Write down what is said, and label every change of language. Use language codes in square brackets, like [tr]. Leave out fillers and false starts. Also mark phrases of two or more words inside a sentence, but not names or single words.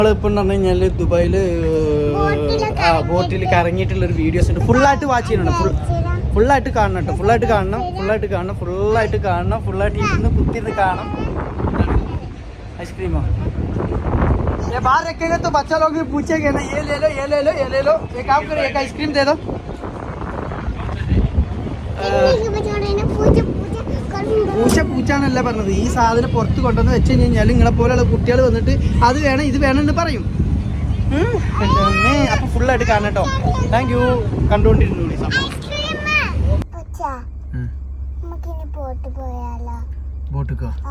[ml] ഇപ്പം പറഞ്ഞു കഴിഞ്ഞാൽ ദുബായിൽ ബോട്ടിൽ കറങ്ങിയിട്ടുള്ളൊരു വീഡിയോസ് ഉണ്ട്. ഫുള്ളായിട്ട് വാച്ച് ചെയ്യുന്നുണ്ട്. ഫുള്ളായിട്ട് കാണണം കേട്ടോ. ഫുള്ളായിട്ട് ഇരുന്ന് കുത്തിയിരുന്ന് കാണണം. [hi] आइसक्रीम ये बाहर रखेगा तो बच्चा लोग भी पूछेंगे ना, ये ले लो ये ले लो ये ले लो. एक काम करो, एक आइसक्रीम दे दो. [ml] പൂച്ചാന്നല്ല പറഞ്ഞത്. ഈ സാധനം പുറത്ത് കൊണ്ടുവന്ന് വെച്ച് കഴിഞ്ഞാൽ നിങ്ങളെ പോലെയുള്ള കുട്ടികൾ വന്നിട്ട് അത് വേണം ഇത് വേണം എന്ന് പറയും. അപ്പൊ ഫുള്ളായിട്ട് കാണണം കേട്ടോ. [en] thank you. [ml] കണ്ടുകൊണ്ടിരുന്നു ബോട്ടിക്കോ?